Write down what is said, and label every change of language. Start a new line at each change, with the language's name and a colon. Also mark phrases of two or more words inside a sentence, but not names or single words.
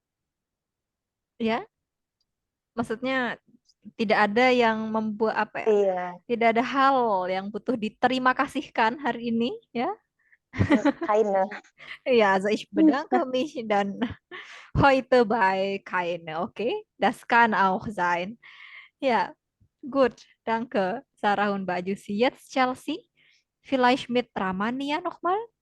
Indonesian: Ya, maksudnya Tidak ada yang membuat apa ya? Iya, Tidak ada hal yang butuh diterima kasihkan hari ini, ya.
German: keine. Ja, also ich bedanke mich dann heute bei keine, okay? Das kann auch sein. Ja, gut, danke, Sarah und Mbak Jusi. Jetzt Chelsea, vielleicht mit Ramania nochmal?